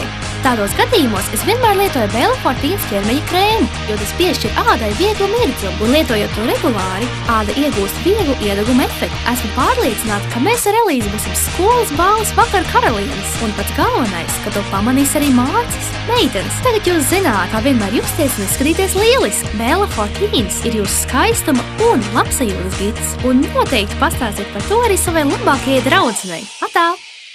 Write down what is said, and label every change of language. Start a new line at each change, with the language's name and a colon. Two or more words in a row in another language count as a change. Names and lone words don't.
Latvian: Tādos gadījumos es vienmēr lietoju Bella for Teens ķermeņa krēmu, jo tas piešķir ādai vieglu mirdzumu, un lietojot to regulāri, āda iegūst vieglu iedeguma efektu. Esmu pārliecināta, ka mēs ar Elīzu būsim skolas balles vakar karalienes, un pats galvenais, ka to pamanīs arī Mārcis. Meitenes, tagad jūs zināt, kā vienmēr justies un izskatīties lieliski. Bella for Teens ir jūsu skaistuma un labsajūtas gids, un noteikti pastāstiet par to arī savai labākajai draudzenei. Atā!